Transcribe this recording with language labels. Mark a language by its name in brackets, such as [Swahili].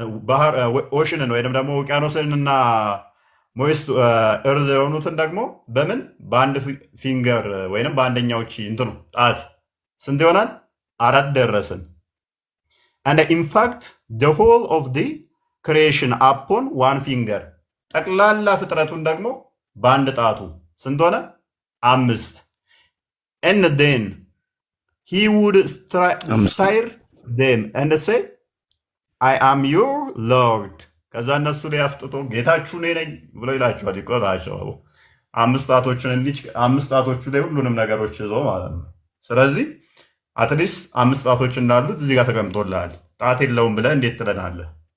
[Amharic] ባህር ኦሽንን ወይንም ደግሞ ውቅያኖስን እና ሞይስት እርዝ የሆኑትን ደግሞ በምን በአንድ ፊንገር ወይንም በአንደኛው እንትኑ ጣት ስንት ይሆናል? [English] 4 [Amharic] ደረስን። [English] and in fact the whole of the creation upon one finger [Amharic] ጠቅላላ ፍጥረቱን ደግሞ በአንድ ጣቱ ስንት ሆነ? 5 [English] and then he would stare them and say I am your Lord [Amharic] ከዛ እነሱ ላይ አፍጥጦ ጌታችሁ እኔ ነኝ ብሎ ይላቸዋል። ይቆጣቸው 5 ጣቶችን እንዲህ 5 ጣቶቹ ላይ ሁሉንም ነገሮች ይዞ ማለት ነው። ስለዚህ አትሊስት 5 ጣቶች እንዳሉት እዚህ ጋር ተቀምጦልሃል። ጣት የለውም ብለህ እንዴት ትለናለህ?